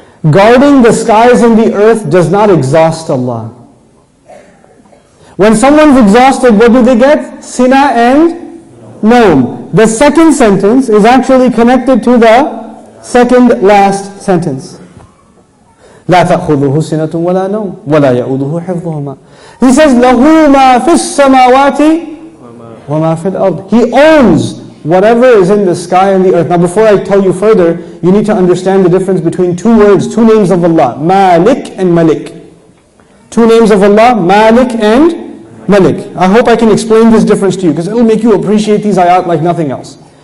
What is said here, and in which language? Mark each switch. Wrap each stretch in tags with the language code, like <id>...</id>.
<en>Guarding the skies and the earth does not exhaust Allah. When someone's exhausted, what do they get? Sina and Nom. The second sentence is actually connected to the second last sentence.</en> <ar>لا تأخذه سنة ولا نوم ولا يؤوده حفظهما.</ar> <en>He says</en> <ar>له ما في السماوات وما في الأرض.</ar> <en>He owns whatever is in the sky and the earth. Now before I tell you further, you need to understand the difference between two words, two names of Allah, Malik and Malik. Two names of Allah, Malik and Malik. I hope I can explain this difference to you, because it will make you appreciate these ayat like nothing else.</en>